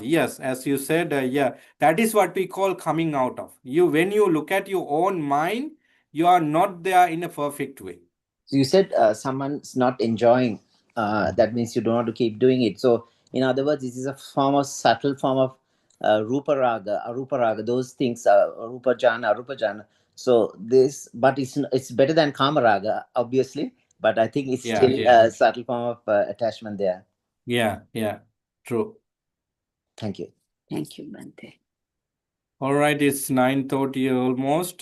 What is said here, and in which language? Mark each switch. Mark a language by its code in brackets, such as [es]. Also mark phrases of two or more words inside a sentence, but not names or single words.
[en] Yes, as you said, yeah, that is what we call coming out of. When you look at your own mind, you are not there in a perfect way. So you said someone's not enjoying. That means you don't want to keep doing it. So in other words, this is a subtle form of [pi] rupa raga, arupa raga. [en] Those things are [pi] rupa jhana, arupa jhana. [en] So but it's better than [pi] kama raga, [en] obviously. But I think it's still a subtle form of attachment there. Yeah. True. Thank you. Thank you, Bante. All right, it's 9:30 almost.